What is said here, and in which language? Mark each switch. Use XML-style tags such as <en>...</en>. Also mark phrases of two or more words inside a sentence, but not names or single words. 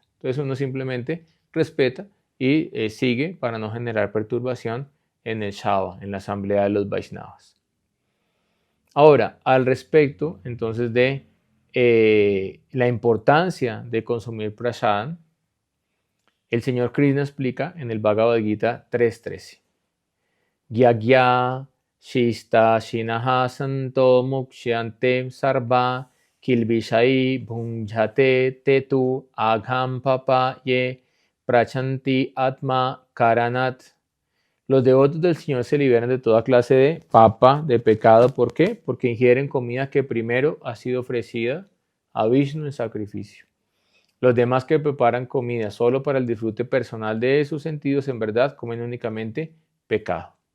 <es>Entonces uno simplemente respeta y sigue para no generar perturbación en el Shava, en la asamblea de los Vaishnavas. Ahora, al respecto entonces de la importancia de consumir prasadam, el señor Krishna explica en el Bhagavad Gita 3.13.</es> <sa>Gyagya shista shinaha santo mukshante sarva kilvishai bhunjate tetu agham papa ye prachanti atma karanat.</sa> <es>Los devotos del Señor se liberan de toda clase de papa, de pecado. ¿Por qué? Porque ingieren comida que primero ha sido ofrecida a Vishnu en sacrificio. Los demás que preparan comida solo para el disfrute personal de sus sentidos, en verdad, comen únicamente pecado.</es>